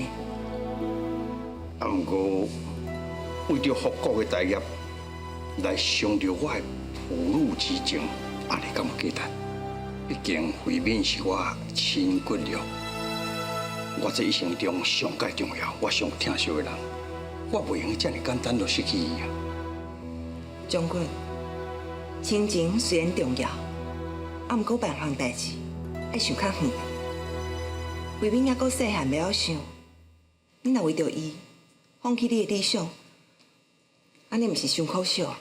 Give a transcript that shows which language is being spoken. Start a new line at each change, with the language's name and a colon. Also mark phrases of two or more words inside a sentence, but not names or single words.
Min Nan Chinese: 啊，不过为着复国的大业来伤着我的父母之情，安尼敢有简单？毕竟慧敏是我亲骨肉，我这一生中上介重要、我上疼惜的人，我袂用这么简单就失去伊啊！将军，亲情虽然重要，啊，毋过办项代志爱想较远。慧敏还阁细汉，袂晓想，你若为着伊放弃你的理想，安尼毋是伤可惜？